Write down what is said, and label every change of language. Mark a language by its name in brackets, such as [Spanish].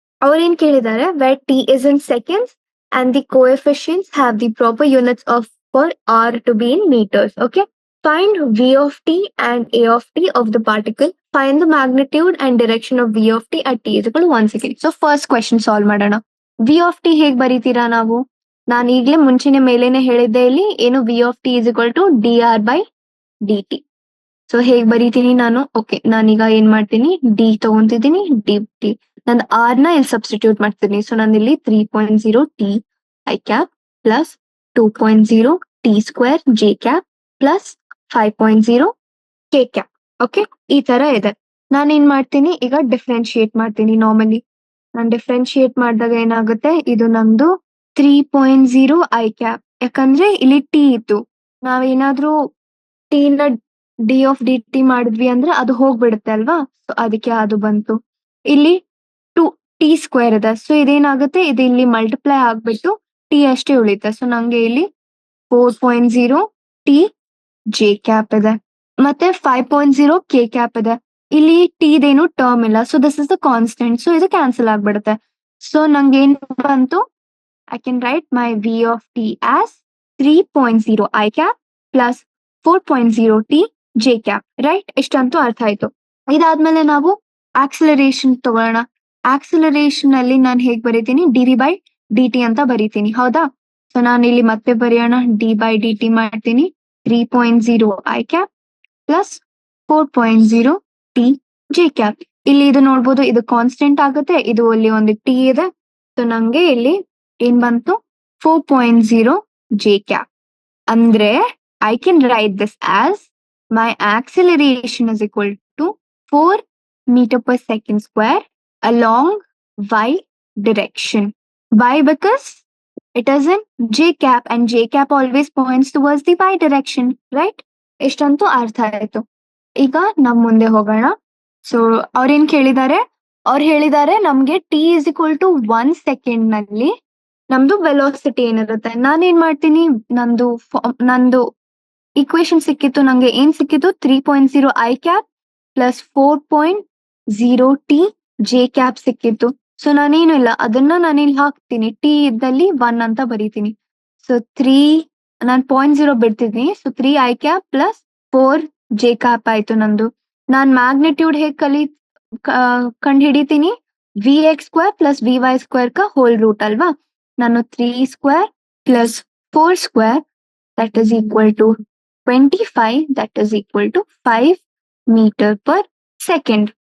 [Kannada] ಅವ್ರೇನ್ ಕೇಳಿದ್ದಾರೆ [English] where t is in seconds and the coefficients have the proper units of for r to be in meters. Okay, find v of t and a of t of the particle. Find the magnitude and direction of v of t at t is equal to 1 second. So first question solve ಮಾಡೋಣ. [Kannada] v of t ಹೇಗ್ ಬರೀತೀರಾ ನಾವು? ನಾನು ಈಗ್ಲೇ ಮುಂಚಿನ ಮೇಲೇನೆ ಹೇಳಿದ್ದೆ ಇಲ್ಲಿ ಏನು [English] v of t is equal to dr by dt. [Kannada] So ಹೇಗ್ ಬರೀತೀನಿ ನಾನು? ಓಕೆ, ನಾನೀಗ ಏನ್ ಮಾಡ್ತೀನಿ, ಡಿ ತಗೊಂತಿದ್ದೀನಿ, ಡಿ ಟಿ ನಂದು ಆರ್ ನ ಇಲ್ಲಿ ಸಬ್ಸ್ಟಿಟ್ಯೂಟ್ ಮಾಡ್ತೀನಿ. [English] so [Kannada] ನಾನು ಇಲ್ಲಿ [English] 3.0 t i cap plus 2.0 t square j cap plus 5.0 k cap. [Kannada] Okay, ಈ ತರ ಇದೆ. ನಾನು ಏನ್ ಮಾಡ್ತೀನಿ ಈಗ ಡಿಫ್ರೆನ್ಶಿಯೇಟ್ ಮಾಡ್ತೀನಿ. ನಾರ್ಮಲಿ ನಾನು ಡಿಫ್ರೆನ್ಶಿಯೇಟ್ ಮಾಡಿದಾಗ ಏನಾಗುತ್ತೆ, ಇದು ನಮ್ದು 3.0 ಐ ಕ್ಯಾಪ್. ಯಾಕಂದ್ರೆ ಇಲ್ಲಿ ಟಿ ಇತ್ತು, ನಾವೇನಾದ್ರೂ ಟಿ ನ ಡಿ ಆಫ್ ಡಿ ಟಿ ಮಾಡಿದ್ವಿ ಅಂದ್ರೆ ಅದು ಹೋಗ್ಬಿಡುತ್ತೆ ಅಲ್ವಾ. ಸೊ ಅದಕ್ಕೆ ಅದು ಬಂತು. ಇಲ್ಲಿ 2 ಟಿ ಸ್ಕ್ವೇರ್ ಇದೆ. ಸೊ ಇದೇನಾಗುತ್ತೆ, ಇದು ಇಲ್ಲಿ ಮಲ್ಟಿಪ್ಲೈ ಆಗ್ಬಿಟ್ಟು ಟಿ ಅಷ್ಟೇ ಉಳಿತೆ. ಸೊ ನಂಗೆ ಇಲ್ಲಿ 4.0 ಟಿ ಜೆ ಕ್ಯಾಪ್ ಇದೆ ಮತ್ತೆ 5.0 ಕೆ ಕ್ಯಾಪ್ ಇದೆ. ಇಲ್ಲಿ ಟಿದೇನು ಟರ್ಮ್ ಇಲ್ಲ. [English] So this is the constant. [Kannada] So ಇದು ಕ್ಯಾನ್ಸಲ್ ಆಗ್ಬಿಡುತ್ತೆ. ಸೊ ನಂಗೆ ಏನ್ ಬಂತು, [English] I can write my V of t as 3.0 I cap plus 4.0 t j cap, right? [Kannada] ಇಷ್ಟಂತೂ ಅರ್ಥ ಆಯ್ತು. ಇದಾದ್ಮೇಲೆ ನಾವು ಆಕ್ಸಿಲರೇಷನ್ ತಗೊಳ್ಳೋಣ. ಆಕ್ಸಿಲರೇಷನ್ ಅಲ್ಲಿ ನಾನು ಹೇಗ್ ಬರೀತೀನಿ, D V by D T ಅಂತ ಬರೀತೀನಿ, ಹೌದಾ? ಸೊ ನಾನು ಇಲ್ಲಿ ಮತ್ತೆ ಬರೆಯೋಣ, ಡಿ ಬೈ ಡಿ ಟಿ ಮಾಡ್ತೀನಿ 3.0 I cap plus 4.0 T J cap. ಇಲ್ಲಿ ಇದು ನೋಡ್ಬೋದು, ಇದು ಕಾನ್ಸ್ಟೆಂಟ್ ಆಗುತ್ತೆ, ಇದು ಅಲ್ಲಿ ಒಂದು ಟಿ ಇದೆ. ಸೊ ನಂಗೆ ಇಲ್ಲಿ ಏನ್ ಬಂತು, 4.0 ಜೆ ಕ್ಯಾಪ್. [English] ಅಂದ್ರೆ I can write this as my acceleration is equal to 4 meter per second square along y direction. Why? Because it is in j cap and j cap always points towards the y direction, right? [Kannada] ಇಷ್ಟಂತೂ ಅರ್ಥ ಆಯ್ತು. ಈಗ ನಮ್ ಮುಂದೆ ಹೋಗೋಣ. So ಅವ್ರೇನ್ ಕೇಳಿದ್ದಾರೆ, ಅವ್ರು ಹೇಳಿದ್ದಾರೆ ನಮ್ಗೆ [English] t is equal to 1 second [Kannada] ನಲ್ಲಿ ನಮ್ದು ವೆಲೋಸಿಟಿ ಏನಿರುತ್ತೆ. ನಾನೇನ್ ಮಾಡ್ತೀನಿ, ನಂದು ಇಕ್ವೇಶನ್ ಸಿಕ್ಕಿತ್ತು, ನಂಗೆ ಏನ್ ಸಿಕ್ಕಿತ್ತು, 3.0 I cap plus 4.0 T J cap ಸಿಕ್ಕಿತ್ತು. ಸೊ ನಾನೇನು ಇಲ್ಲ, ಅದನ್ನ ನಾನಿಲ್ಲಿ ಹಾಕ್ತೀನಿ, ಟಿ ಇದ್ದಲ್ಲಿ 1 ಅಂತ ಬರೀತೀನಿ. ಸೊ 3 ನಾನು 0.0 ಬಿಡ್ತಿದ್ದೀನಿ. So 3 I cap plus 4 J cap ಆಯ್ತು ನಂದು. ನಾನ್ ಮ್ಯಾಗ್ನಿಟ್ಯೂಡ್ ಹೇಗ್ ಕಂಡು ಹಿಡಿತೀನಿ, V X square plus V Y square ಕ ಹೋಲ್ ರೂಟ್ ಅಲ್ವಾ. [English] ನಾನು 3 square plus 4 square that is equal to 25, that is equal to 5 meter per second.